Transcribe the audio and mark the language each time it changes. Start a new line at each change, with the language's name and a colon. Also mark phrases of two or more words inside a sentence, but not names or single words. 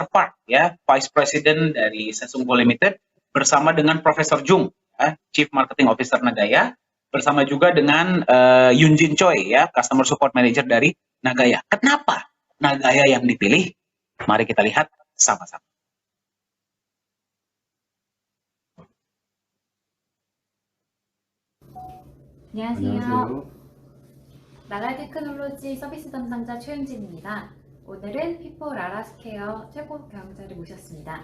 Indonesian: Park ya,
English: Vice President
Indonesian: dari Sesungguh Limited bersama dengan Profesor Jung, ya,
English: Chief Marketing Officer
Indonesian: Nagaya, bersama juga dengan Yunjin Choi ya,
English: Customer Support Manager
Indonesian: dari Nagaya. Kenapa Nagaya yang dipilih? Mari kita lihat sama-sama.
Korean: 안녕하세요. 나가야 테크놀로지 서비스 담당자 최윤진입니다. 오늘은 피포 라라스케어 최고 경영자를 모셨습니다.